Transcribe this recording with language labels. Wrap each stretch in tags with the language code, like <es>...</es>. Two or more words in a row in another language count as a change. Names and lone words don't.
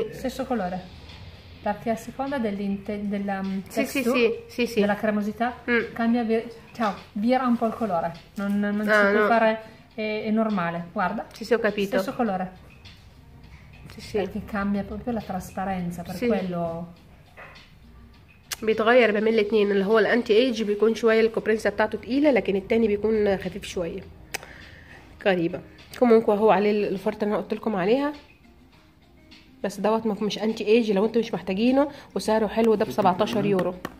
<it>Stesso colore. Perché a seconda della Sì, texture, sì. della cremosità, cambia, vira un po' il colore. Non si può fare, è normale. Guarda, Sì, ho capito. stesso colore. sì. Perché cambia proprio la trasparenza, per sì. quello.</it> <ar>بيتغير ما بين الاتنين اللي هو</ar> <en>anti age</en> <ar>بيكون شويه الكوبرنسا بتاعته تقيله لكن التاني بيكون خفيف شويه غريبه. كومونكو هو عليه الفرطه اللي انا قلت لكم عليها بس دوت مش</ar> <en>anti age</en> <ar>لو انتوا مش محتاجينه وسعره حلو ده ب 17 يورو.</ar>